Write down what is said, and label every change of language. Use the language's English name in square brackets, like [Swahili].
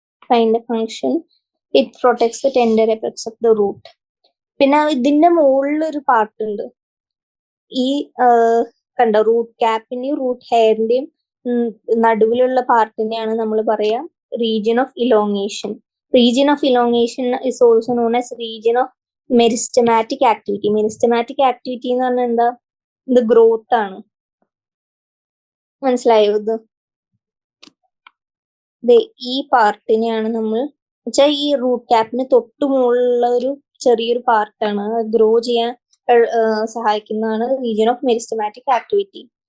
[Malayalam] അതിന്റെ function [English] It protects the tender apex of the root. [Malayalam] പിന്നെ ഇതിന്റെ മുകളിലൊരു പാർട്ട് ഉണ്ട്. ഈ കണ്ട റൂട്ട് ക്യാപ്പിന്റെയും റൂട്ട് ഹെയറിന്റെയും നടുവിലുള്ള പാർട്ടിനെയാണ് നമ്മൾ പറയാ region of elongation. [English] Region of elongation is also known as region of meristematic activity. [Malayalam] Meristematic activity എന്ന് പറഞ്ഞാൽ എന്താ? ഇത് ഗ്രോത്ത് ആണ്. മനസ്സിലായോ? ഇത് ഈ പാർട്ടിനെയാണ് നമ്മൾ വെച്ചാൽ ഈ റൂട്ട് ക്യാപ്പിന് തൊട്ടു മുകളിലുള്ള ഒരു ചെറിയൊരു പാർട്ടാണ്, ഗ്രോ ചെയ്യാൻ സഹായിക്കുന്നതാണ് റീജിയൻ ഓഫ് മെരിസ്റ്റമാറ്റിക് ആക്ടിവിറ്റി.